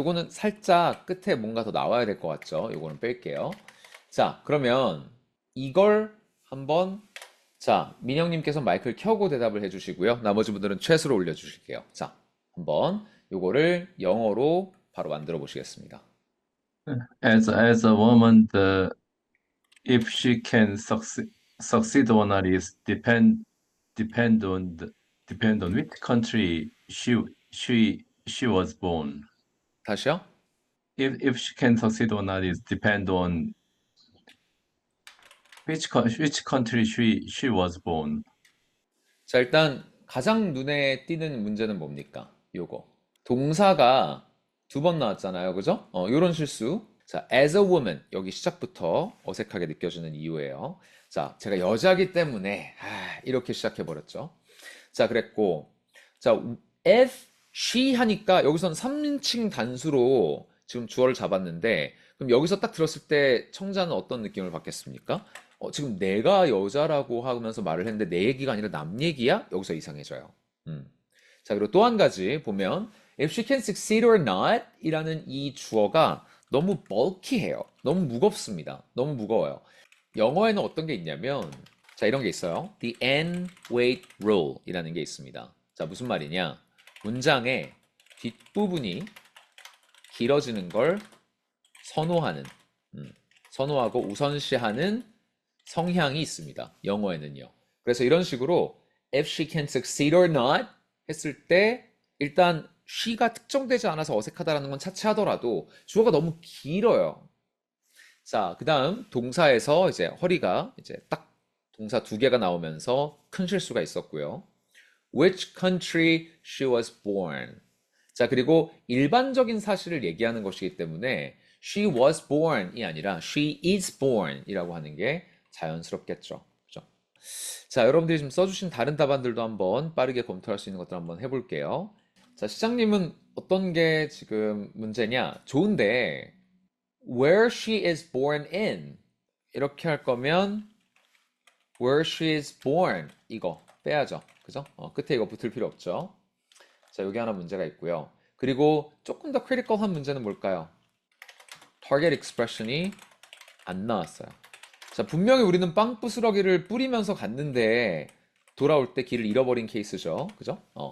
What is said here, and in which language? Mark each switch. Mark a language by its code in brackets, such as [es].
[ko] 요거는 살짝 끝에 뭔가 더 나와야 될 것 같죠? 요거는 뺄게요. 자, 그러면 이걸 한번, 자, 민영님께서 마이크를 켜고 대답을 해주시고요. 나머지 분들은 최수로 올려주실게요. 자, 한번 요거를 영어로 바로 만들어 보시겠습니다. [en] As a woman, if she can succeed or not is depend on which country she was born. [ko] 다시요? [en] If she can succeed or not is depend on which country she was born. [ko] 자, 일단 가장 눈에 띄는 문제는 뭡니까? 요거. 동사가 두 번 나왔잖아요. 그죠? 요런 실수. 자, as a woman. 여기 시작부터 어색하게 느껴지는 이유예요. 자, 제가 여자기 때문에 이렇게 시작해버렸죠. 자, 그랬고, 자, if she 하니까 여기선 3인칭 단수로 지금 주어를 잡았는데, 그럼 여기서 딱 들었을 때 청자는 어떤 느낌을 받겠습니까? 지금 내가 여자라고 하면서 말을 했는데 내 얘기가 아니라 남 얘기야? 여기서 이상해져요. 자, 그리고 또 한 가지 보면 if she can succeed or not 이라는 이 주어가 너무 bulky해요. 너무 무겁습니다. 너무 무거워요. 영어에는 어떤 게 있냐면, 자, 이런 게 있어요. [en] The end weight rule 이라는 게 있습니다. [ko] 자, 무슨 말이냐? 문장의 뒷부분이 길어지는 걸 선호하는, 선호하고 우선시하는 성향이 있습니다. 영어에는요. 그래서 이런 식으로 if she can succeed or not 했을 때 일단 she가 특정되지 않아서 어색하다라는 건 차치하더라도 주어가 너무 길어요. 자, 그 다음 동사에서 이제 허리가 이제 딱 동사 두 개가 나오면서 큰 실수가 있었고요. [en] Which country she was born. [ko] 자, 그리고 일반적인 사실을 얘기하는 것이기 때문에 she was born 이 아니라 she is born 이라고 하는 게 자연스럽겠죠. 그죠? 자, 여러분들이 지금 써주신 다른 답안들도 한번 빠르게 검토할 수 있는 것들 한번 해볼게요. 자, 시장님은 어떤 게 지금 문제냐? 좋은데 where she is born in 이렇게 할 거면 where she is born 이거 빼야죠. 그죠? 끝에 이거 붙을 필요 없죠. 자, 여기 하나 문제가 있고요. 그리고 조금 더 크리티컬한 문제는 뭘까요? target expression이 안 나왔어요. 자, 분명히 우리는 빵 부스러기를 뿌리면서 갔는데 돌아올 때 길을 잃어버린 케이스죠. 그죠?